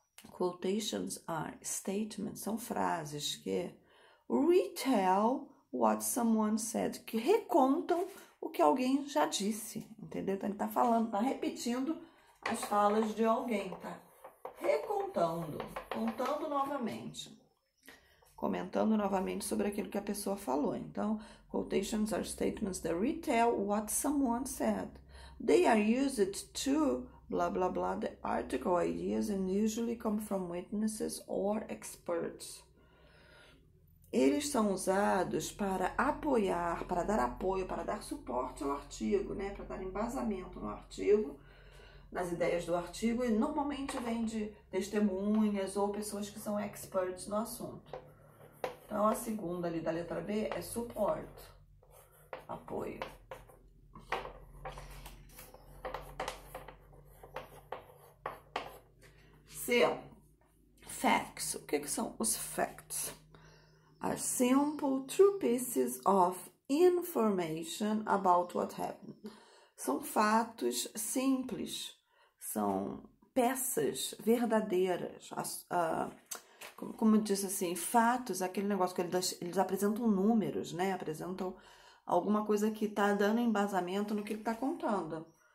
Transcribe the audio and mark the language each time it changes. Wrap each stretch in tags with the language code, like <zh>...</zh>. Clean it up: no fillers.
<en>Quotations are statements,</en> <pt>são frases que</pt> <en>retell what someone said,</en> <pt>que recontam o que alguém já disse, entendeu? Então, ele tá falando, tá repetindo as falas de alguém, tá recontando, contando novamente, comentando novamente sobre aquilo que a pessoa falou.</pt> <en>Então, quotations are statements that retell what someone said. They are used to blah, blah, blah, the article ideas and usually come from witnesses or experts.</en> <pt>Eles são usados para apoiar, para dar apoio, para dar suporte ao artigo, né? Para dar embasamento no artigo, nas ideias do artigo, e normalmente vem de testemunhas ou pessoas que são experts no assunto. Então, a segunda ali da letra B é support, apoio. C. Facts. O que são os facts?</pt> <en>Are simple, true pieces of information about what happened.</en> <pt>São fatos simples, são peças verdadeiras. Como eu disse assim, fatos, aquele negócio que eles apresentam números, né? Apresentam alguma coisa que está dando embasamento no que ele está contando.</pt>